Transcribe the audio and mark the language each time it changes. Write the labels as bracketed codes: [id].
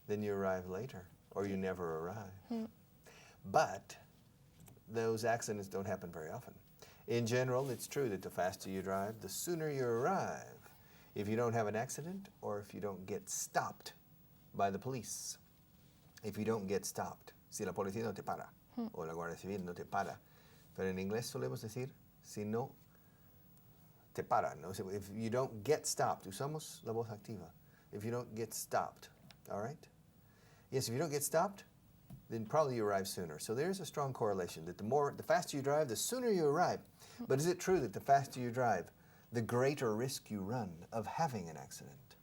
[en] then you arrive later, or you never arrive. But those accidents don't happen very often. In general, it's true that the faster you drive, the sooner you arrive. If you don't have an accident, or if you don't get stopped by the police. If you don't get stopped. [es] Si la policía no te para, o la Guardia Civil no te para. Pero en inglés solemos decir, si no te para. [en] No? If you don't get stopped, [es] usamos la voz activa. [en] If you don't get stopped, all right? Yes, if you don't get stopped, then probably you arrive sooner. So there's a strong correlation that the faster you drive, the sooner you arrive. But is it true that the faster you drive, the greater risk you run of having an accident?